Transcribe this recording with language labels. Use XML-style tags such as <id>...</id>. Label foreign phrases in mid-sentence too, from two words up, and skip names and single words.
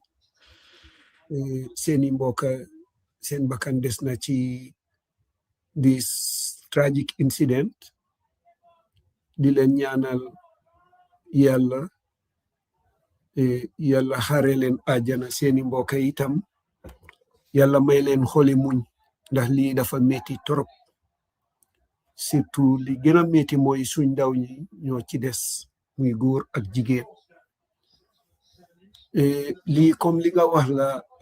<wo>seeni mbokk seen bakkan des na ci</wo> <en>this tragic incident</en> <wo>di leen ñaanal yàlla yàlla xare leen àjjana seeni mbokk itam yàlla may leen xoli muñ ndax lii dafa metti torop surtout li gën a metti mooy suñ ndaw ñi ñoo ci des muy góor ak jigéen lii comme li nga wax la</wo>